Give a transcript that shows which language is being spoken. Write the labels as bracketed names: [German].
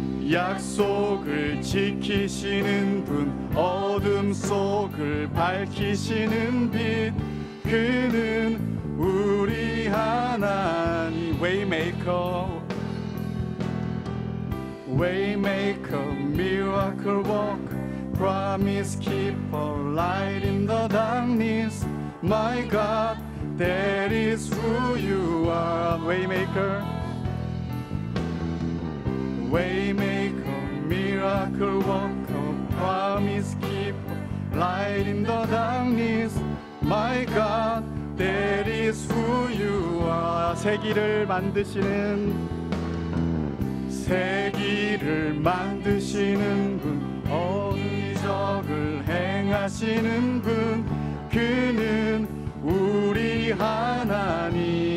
[Korean] 약속을 지키시는 분, 어둠 속을 밝히시는 빛, 그는 우리 하나님. [English] Waymaker, Waymaker, miracle worker, promise keeper, light in the darkness. My God, that is who you are. Waymaker, Waymaker, miracle worker, promise keeper, light in the darkness. My God, that is who you are. [Korean] 새 길을 만드시는, 새 길을 만드시는 분, 기적을 행하시는 분, 그는 우리 하나님.